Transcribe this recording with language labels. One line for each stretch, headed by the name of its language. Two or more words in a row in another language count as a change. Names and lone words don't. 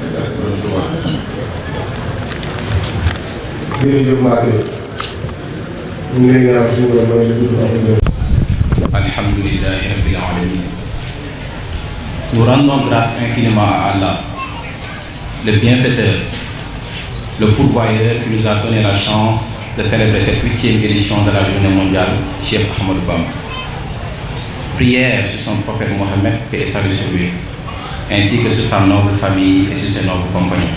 Wolof: jërëjëf Mbacke ñu ngi lay ñaan suñu borom may la gudd fan.
Arabic: الحمد لله رب العالمين.
French: Nous rendons grâce infiniment à Allah, le bienfaiteur, le pourvoyeur qui nous a donné la chance de célébrer cette 8e édition de la journée mondiale Cheikh Ahmadou Bamba. Prière sur son prophète Mohammed, paix et salut sur lui, ainsi que sur sa noble famille et sur ses nobles compagnons.